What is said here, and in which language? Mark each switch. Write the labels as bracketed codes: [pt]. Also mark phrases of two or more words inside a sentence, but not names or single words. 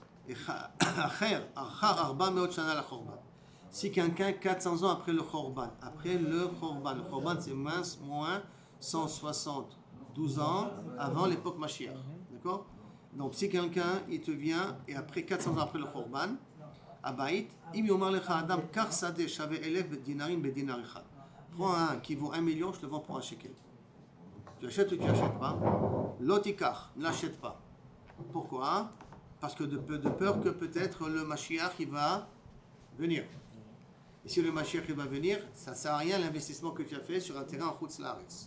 [fr] Si quelqu'un, 400 ans après le Khorban, le Khorban c'est moins 172 ans avant l'époque Mashiach. D'accord? Donc si quelqu'un, il te vient, et après 400 ans après le Khorban, Abaït, [he] אם יאמר לך אדם קח שדה שוה אלף דינרים בדינר אחד. [fr] Prends un qui vaut 1 million, je te vends pour 1 shekel. Tu achètes ou tu n'achètes pas? Lotikar, ne l'achète pas. Pourquoi? Parce que de peur que peut-être le Mashiach il va venir. Et si le Mashiach il va venir, ça ne sert à rien l'investissement que tu as fait sur un terrain en [he] חוץ לארץ.